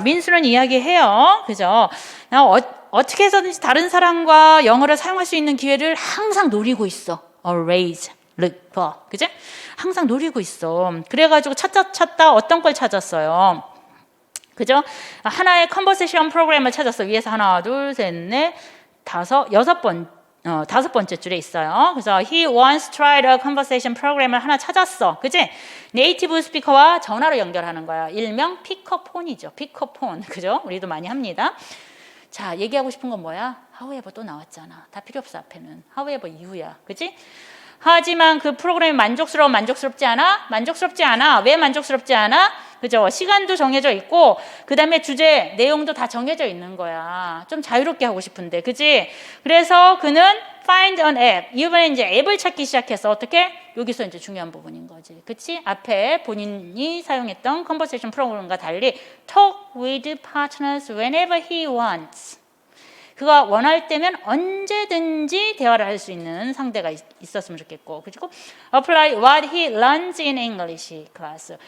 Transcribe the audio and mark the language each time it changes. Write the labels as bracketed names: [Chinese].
[Korean] 민수는 이야기해요. 그죠? 나 어떻게 해서든지 다른 사람과 영어를 사용할 수 있는 기회를 항상 노리고 있어. [English] always look for. [Korean] 그죠? 항상 노리고 있어. 그래가지고 찾다 어떤 걸 찾았어요? 그죠? 하나의 컨버세이션 프로그램을 찾았어. 위에서 하나, 둘, 셋, 넷, 다섯, 여섯 번. 다섯 번째 줄에 있어요. 그래서 [English] he once tried a conversation program을 [Korean] 하나 찾았어. 그지? 네이티브 스피커와 전화로 연결하는 거야. 일명 피커폰이죠. 피커폰. 그죠? 우리도 많이 합니다. 자, 얘기하고 싶은 건 뭐야? however 또 나왔잖아. 다 필요 없어, 앞에는. however 이후야. 그지? 하지만 그 프로그램이 만족스럽지 않아? 만족스럽지 않아. 왜 만족스럽지 않아? 그죠? 시간도 정해져 있고, 그 다음에 주제, 내용도 다 정해져 있는 거야. 좀 자유롭게 하고 싶은데, 그지? 그래서 그는 [English] find an app. [Korean] 이번에 이제 앱을 찾기 시작해서 어떻게? 여기서 이제 중요한 부분인 거지. 그치? 앞에 본인이 사용했던 컨버세이션 프로그램과 달리 [English] talk with partners whenever he wants. [Korean] 그가 원할 때면 언제든지 대화를 할 수 있는 상대가 있었으면 좋겠고, 그리고 [English] apply what he learns in English class.